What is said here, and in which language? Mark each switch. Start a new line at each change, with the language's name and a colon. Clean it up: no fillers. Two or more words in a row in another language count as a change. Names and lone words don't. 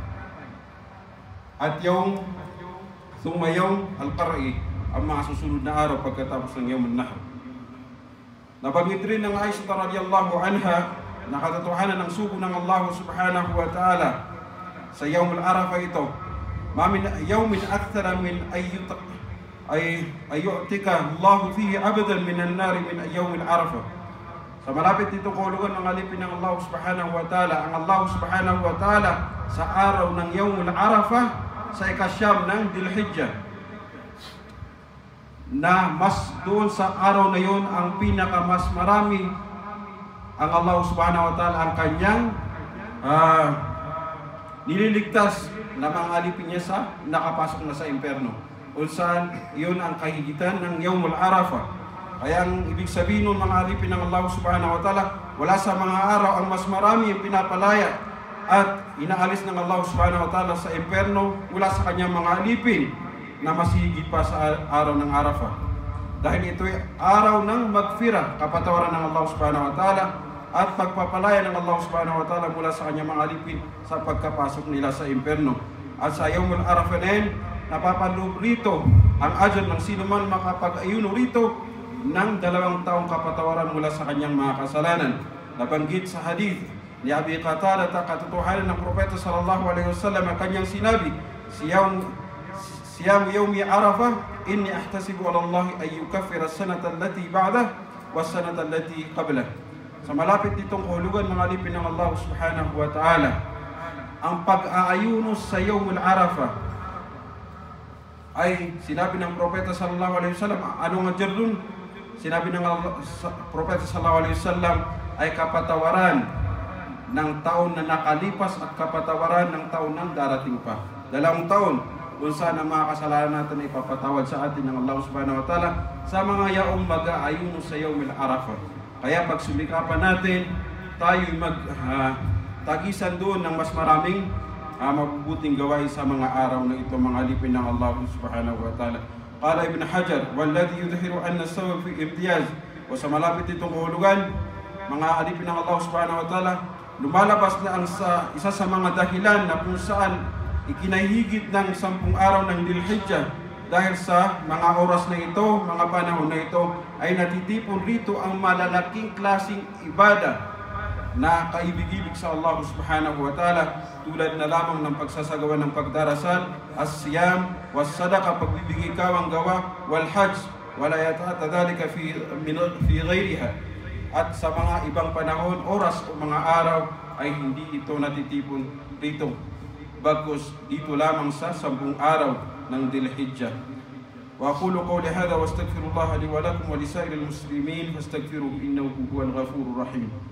Filipino: At
Arabic: ثم يوم القر,
Filipino: ang mga susunod na araw pagkatapos ng
Arabic: يوم النحر.
Filipino: Nabanggit rin ng Aisha
Arabic: رضي الله عنها
Filipino: na katotohanan ng sugo ng
Arabic: الله سبحانه وتعالى
Filipino: sa
Arabic: يوم عرفة
Filipino: ito.
Arabic: ما من يوم أكثر من أن يعتق الله فيه عبدا من النار من يوم عرفة.
Filipino: Sa malapit dito kahulugan ng alipin ng
Arabic: الله سبحانه وتعالى,
Filipino: ang
Arabic: الله سبحانه وتعالى
Filipino: sa araw ng
Arabic: يوم عرفة
Filipino: sa ikasyam ng Dhul-Hijjah, na mas doon sa araw na yun ang pinakamas marami ang
Arabic: الله سبحانه وتعالى
Filipino: ang kanyang nililigtas na mga alipin niya sa nakapasok na sa impyerno. Kung saan yun ang kahigitan ng
Arabic: يوم عرفة.
Filipino: Kaya ang ibig sabihin ng mga alipin ng
Arabic: الله سبحانه وتعالى,
Filipino: wala sa mga araw ang mas marami ang pinapalaya at inaalis ng
Arabic: الله سبحانه وتعالى
Filipino: sa impyerno mula sa kanyang mga alipin na mas higit pa sa araw ng Arafah. Dahil ito'y araw ng magfirah, kapatawaran ng
Arabic: الله سبحانه وتعالى
Filipino: at pagpapalaya ng
Arabic: الله سبحانه وتعالى
Filipino: mula sa kanyang mga alipin sa pagkapasok nila sa impyerno. At sa
Arabic: يوم عرفة
Filipino: na yun, napapaloob rito ang ajal ng sino man makapag-ayuno rito ng 2 taong kapatawaran mula sa kanyang mga kasalanan. Nabanggit sa hadith ni Abi Qatada, katotohanan ng Propeta
Arabic: صلى الله عليه وسلم
Filipino: ang kanyang sinabi,
Arabic: صيام يوم عرفة, إني أحتسب على الله أن يكفر السنة التي بعده والسنة التي قبله.
Filipino: Sa malapit ditong kahulugan mga alipin ng
Arabic: الله سبحانه وتعالى,
Filipino: ang pag-aayuno sa Yaumul Arafah ay sinabi ng Propeta
Arabic: صلى الله عليه وسلم,
Filipino: ano nga dyan? Sinabi ng Propeta
Arabic: صلى الله عليه وسلم
Filipino: ay kapatawaran ng taon na nakalipas at kapatawaran ng taon ng darating pa. 2 taon kung saan ang mga kasalanan natin ay papatawad sa atin ng
Arabic: الله سبحانه وتعالى
Filipino: sa mga yaong mag-aayuno sa
Arabic: يوم عرفة.
Filipino: Kaya pagsumikapan natin, tayo'y tagisan doon ng mas maraming mabubuting gawain sa mga araw na ito, mga alipin ng
Arabic: الله سبحانه وتعالى. قال ابن حجر والذي يظهر أن الصواب في امتياز.
Filipino: O sa malapit itong kahulugan, mga alipin ng
Arabic: الله سبحانه وتعالى,
Filipino: lumalabas na ang isa sa mga dahilan na kung saan ikinahigit ng 10 araw ng Dhul-Hijjah dahil sa mga oras na ito, mga panahon na ito, ay natitipon rito ang malalaking klaseng ibada na kaibig-ibig sa
Arabic: الله سبحانه وتعالى,
Filipino: tulad na lamang ng pagsasagawa ng pagdarasal,
Arabic: الصيام والصدقة,
Filipino: pagbibigay kawang gawa,
Arabic: والحج ولا يتأتى ذلك في غيرها.
Filipino: At sa mga ibang panahon, oras o mga araw ay hindi ito natitipon rito, bagkus dito lamang sa 10 araw ng Dhul-Hijjah.
Arabic: وأقول قولي هذا وأستغفر الله لي ولكم ولسائر المسلمين فاستغفروه إنه هو الغفور الرحيم.